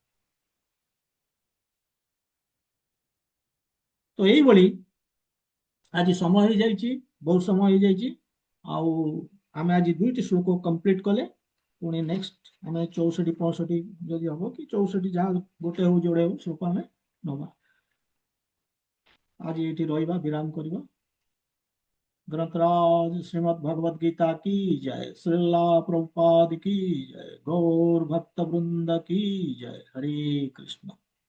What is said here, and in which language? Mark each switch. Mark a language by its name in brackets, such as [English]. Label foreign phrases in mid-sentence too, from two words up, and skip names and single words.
[Odia] ତ ଏଇଭଳି ଆଜି ସମୟ ହେଇଯାଇଛି, ବହୁତ ସମୟ ହେଇଯାଇଛି। ଆଉ ଆମେ ଆଜି 2ଟି ଶ୍ଲୋକ କମ୍ପ୍ଲିଟ କଲେ, ପୁଣି ନେକ୍ସଟ ଆମେ 64 65 ଯଦି ହବ କି 64 ଯାହା ଗୋଟେ ହଉ ଯୋଡେ ହଉ ଶ୍ଲୋକ ଆମେ ନବା। ଆଜି ଏଠି ରହିବା, ବିରାମ କରିବା। [Hindi] ग्रंथराज श्रीमद् भगवद गीता की जय, श्रीला प्रभुपाद की जय, गौर भक्त वृंद की जय। हरे कृष्ण।